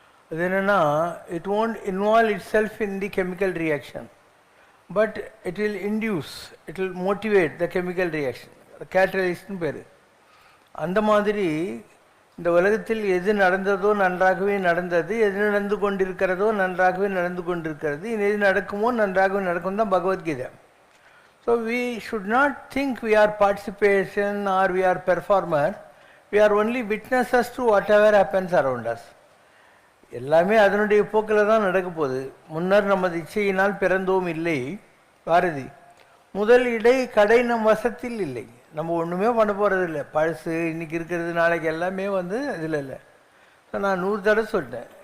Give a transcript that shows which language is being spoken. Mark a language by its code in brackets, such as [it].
[ta] அது என்னென்னா, [en] It won't involve itself in the chemical reaction, but it will induce, it will motivate the chemical reaction. [ta] கேட்டலிஸ்ட்னு பேர். அந்த மாதிரி இந்த உலகத்தில் எது நடந்ததோ நன்றாகவே நடந்தது, எது நடந்து கொண்டிருக்கிறதோ நன்றாகவே நடந்து கொண்டிருக்கிறது, எது நடக்குமோ நன்றாகவே நடக்கும் தான் Bhagavad Gita. [en] So we should not think we are participation or we are performer. We are only witnesses to whatever happens around us. [ta] எல்லாமே அதனுடைய போக்கில் தான் நடக்க போகுது. முன்னர் நமது இச்சையினால் பிறந்தோம் இல்லை பாரதி. முதல் இடை கடை நம் வசத்தில் இல்லை. நம்ம ஒன்றுமே பண்ண போகிறது இல்லை. பழசு இன்றைக்கி இருக்கிறது நாளைக்கு எல்லாமே இதில் இல்லை. ஸோ நான் 100 தடவை சொல்லிட்டேன்.